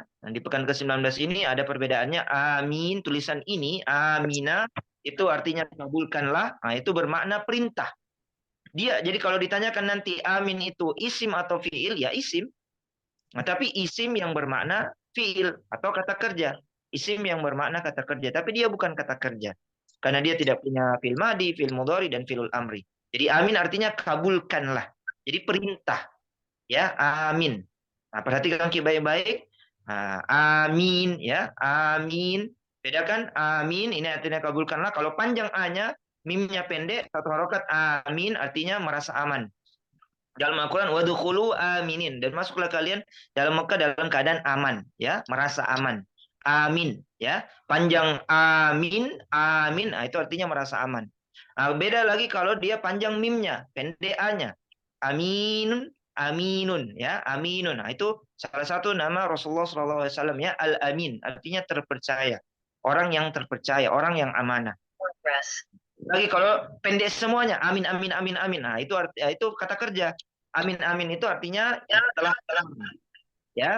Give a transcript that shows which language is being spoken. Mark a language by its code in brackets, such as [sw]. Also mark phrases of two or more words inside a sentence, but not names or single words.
[id] Nah, di pekan ke-19 ini ada perbedaannya. Amin, tulisan ini, amina, itu artinya kabulkanlah. Nah, itu bermakna perintah. Jadi kalau ditanyakan nanti amin itu isim atau fiil, ya isim. Nah, tapi isim yang bermakna fiil atau kata kerja. Isim yang bermakna kata kerja. Tapi dia bukan kata kerja. Karena dia tidak punya [ar] فعل ماض, فعل مضارع, [id] dan [ar] فعل الأمر. [id] Jadi amin artinya kabulkanlah. Jadi perintah. Ya, amin. Nah, perhatikan baik-baik. Nah, amin ya, amin. Bedakan amin ini artinya kabulkanlah. Kalau panjang a-nya, mimnya pendek, satu harokat amin artinya merasa aman. Dalam Al-Quran [ar] وادخلوا آمنين [id] dan masuklah kalian dalam Mekah dalam keadaan aman ya, merasa aman. Amin ya. Panjang amin, amin. Nah, itu artinya merasa aman. Nah, beda lagi kalau dia panjang mimnya, pendek a-nya. Aminun, aminun ya, aminun. Nah, itu salah satu nama Rasulullah SAW ya, Al-Amin, artinya terpercaya. Orang yang terpercaya, orang yang amanah. Lagi kalau pendek semuanya, amin, amin, amin, amin. Nah, itu kata kerja. Amin, amin itu artinya telah ya.